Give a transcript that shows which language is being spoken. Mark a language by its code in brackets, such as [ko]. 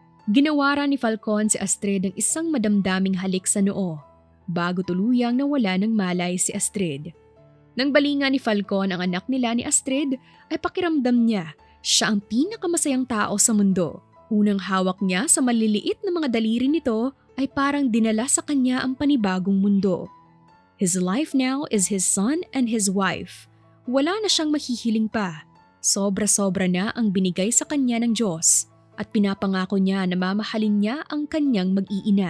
[tl] Ginawara ni Falcon si Astrid ng isang madamdaming halik sa noo bago tuluyang nawala ng malay si Astrid. Nang balingan ni Falcon ang anak nila ni Astrid ay pakiramdam niya siya ang pinakamasayang tao sa mundo. Unang hawak niya sa maliliit na mga daliri nito ay parang dinala sa kanya ang panibagong mundo. [en] His life now is his son and his wife. [tl] Wala na siyang mahihiling pa. Sobra-sobra na ang binigay sa kanya ng Diyos at pinapangako niya na mamahalin niya ang kanyang mag-iina.